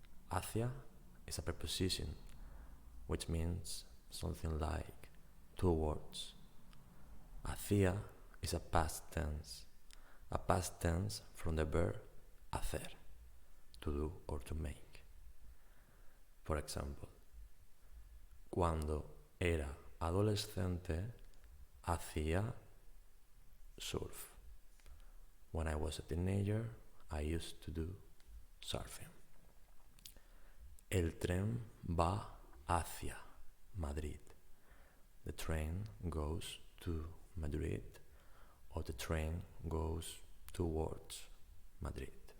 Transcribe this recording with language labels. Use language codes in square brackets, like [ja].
[en] Hacia is a preposition which means something like towards. Hacia is a past tense from the verb hacer, to do or to make. For example, [es] cuando era adolescente hacía surf. [en] When I was a teenager, I used to do surfing. [es] El tren va hacia Madrid. [en] The train goes to Madrid, or the train goes towards Madrid.